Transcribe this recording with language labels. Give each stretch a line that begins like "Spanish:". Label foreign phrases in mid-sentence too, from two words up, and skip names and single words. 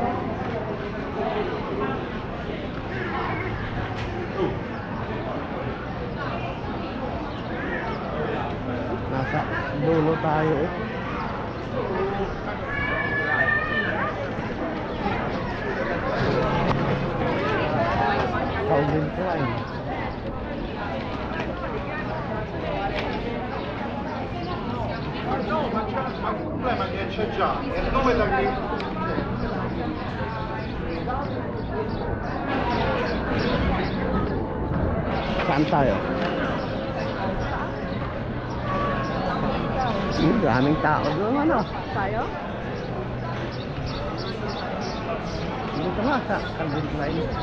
Filipino: Nasa dulo tayo eh. Calvin Klein.
Italian: No, ma c'è un problema che c'è già, è il nome da lì.
Filipino: Saan tayo? Daming tao doon, ano? Tayo? Dito nga sa Calvin Klein.